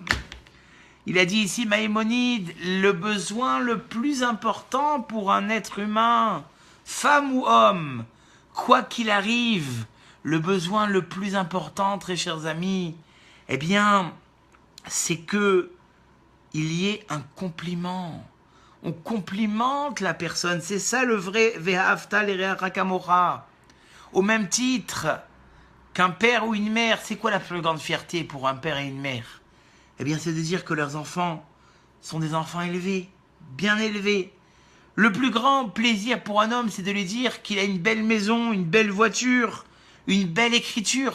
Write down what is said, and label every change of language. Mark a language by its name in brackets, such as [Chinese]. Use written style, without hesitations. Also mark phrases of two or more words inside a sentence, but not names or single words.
[French] Il a dit ici, Maïmonide, le besoin le plus important pour un être humain, femme ou homme, quoi qu'il arrive, le besoin le plus important, très chers amis, eh bien, c'est que il y ait un compliment. On complimente la personne, c'est ça le vrai [Hebrew] ואהבת לרעך כמוך. [French] Au même titre qu'un père ou une mère, c'est quoi la plus grande fierté pour un père et une mère? Eh bien, c'est de dire que leurs enfants sont des enfants élevés, bien élevés. Le plus grand plaisir pour un homme, c'est de lui dire qu'il a une belle maison, une belle voiture, une belle écriture.